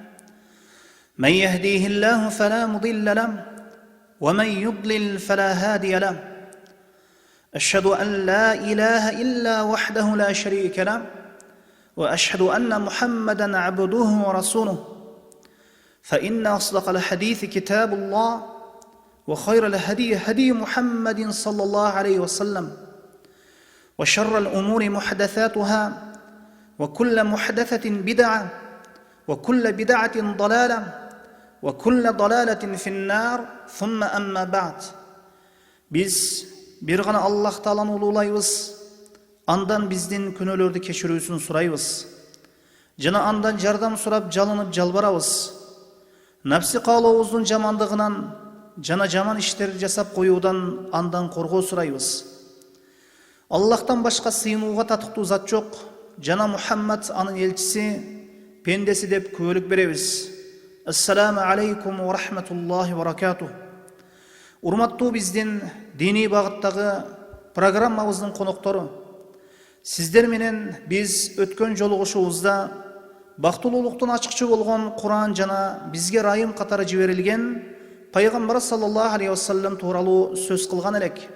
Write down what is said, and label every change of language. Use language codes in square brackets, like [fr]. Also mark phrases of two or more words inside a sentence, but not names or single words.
[ar] من يهديه الله فلا مضل له ومن يضلل فلا هادي له أشهد أن لا إله إلا وحده لا شريك له وأشهد أن محمدًا عبده ورسوله فإن أصدق الحديث كتاب الله وخير الهدي هدي محمد صلى الله عليه وسلم وشر الأمور محدثاتها وكل محدثة بدعة وكل بدعة ضلالة وكل ضلالة في النار ثم أما بعد [ky] Биз бир гана Аллах Тааланы улулайбыз, андан биздин күнөөлөрдү кечирүүсүн сурайбыз. Жана андан жардам сурап, жалынып жалбарабыз. Напси каалообуздун жамандыгынан жана жаман иштерди жасап коюудан андан коргоо сурайбыз. Аллахтан башка сыйынууга татыктуу зат жок, жана Мухаммад анын элчиси, пендеси деп күбөлүк беребиз. [ar] السلام عليكم ورحمة الله وبركاته. [ky] Урматтуу биздин диний багыттагы программабыздын коноктору, сиздер менен биз өткөн жолугушуубузда бактылуулуктун ачкычы болгон Куран жана бизге ырайым катары жиберилген Пайгамбар [ar] صلى الله عليه وسلم [ky] тууралуу сөз кылган элек.